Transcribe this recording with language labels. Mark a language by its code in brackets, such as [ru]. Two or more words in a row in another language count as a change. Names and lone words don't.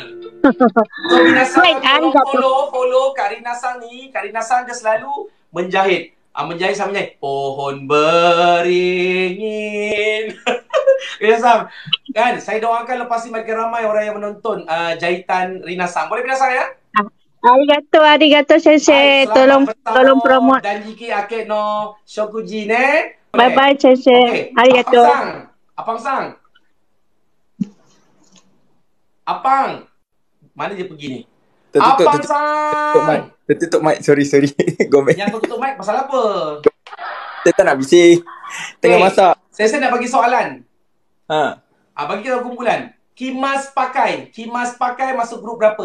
[ms] So Rina Sang follow Kak Rina Sang ni. Kak Rina Sang dia selalu menjahit. Menjahit sama menjahit. Pohon beringin. Rina Sang, kan saya doakan lepas ni makin ramai orang yang menonton jahitan Rina Sang. Boleh Rina Sang ya? Arigato sensei. Tolong promote. [ja] Dan jika ake no shokuji ne. [ms] Bye sensei. Okay. [ja] Arigato. Apang. [ms] Mana dia pergi ni? Apang Sang. Tertutup mic. Sorry. Gomel. Yang tutup mic pasal apa? Saya tak nak bising. Tengah masak. Saya nak bagi soalan. Bagi kita kumpulan. Kimas pakai masuk grup berapa?